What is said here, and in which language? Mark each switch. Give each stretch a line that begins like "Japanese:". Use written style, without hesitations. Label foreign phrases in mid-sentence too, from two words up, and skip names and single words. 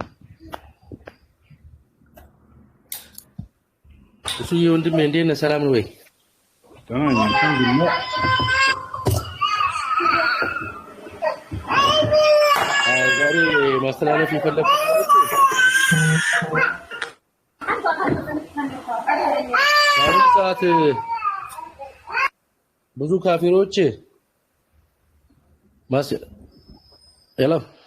Amharic: እሱ ወንድሜ እንዴት ነህ? ሰላም ነው ወይ?
Arabic: تمام الحمد لله.
Amharic: ዛሬ ማስተላለፍ የፈለኩት በአሁኑ ሰዓት ብዙ ካፊሮች የለም